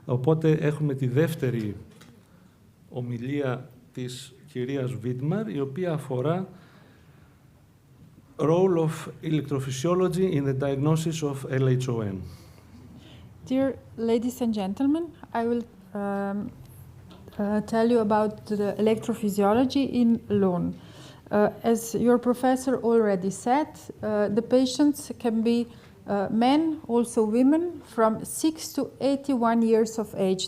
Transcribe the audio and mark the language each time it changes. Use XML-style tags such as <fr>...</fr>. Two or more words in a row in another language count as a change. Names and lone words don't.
<el>Οπότε έχουμε τη δεύτερη ομιλία της κυρίας Vidmar, η οποία αφορά</el> <en>role of electrophysiology in the diagnosis of LHON. Dear ladies and gentlemen, I will tell you about the electrophysiology in LHON. As your professor already said, the patients can be men, also women, from 6 to 81 years of age.</en>